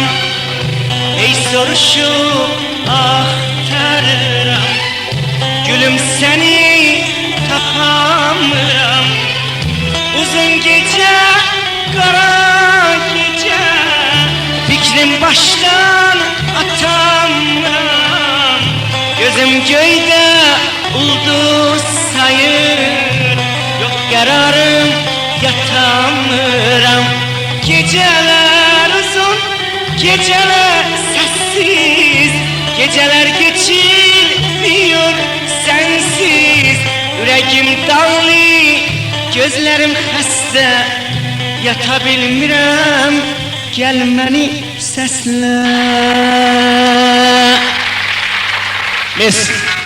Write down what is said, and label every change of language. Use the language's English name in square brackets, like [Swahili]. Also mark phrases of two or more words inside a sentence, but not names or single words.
[Azerbaijani] Ey soruşub axtarıram, gülüm səni tapamıram. Uzun gecə, qara gecə, fikrim başdan atamıram. Gözüm göydə ulduz sayır, yok kararım yatamıram. [Turkish] Geceler uzun, geceler sessiz, geceler geçilmiyor sensiz. Yüreğim dağlı, gözlerim xəstə, [Azerbaijani] yata bilmirəm, gel məni səslə. Mes.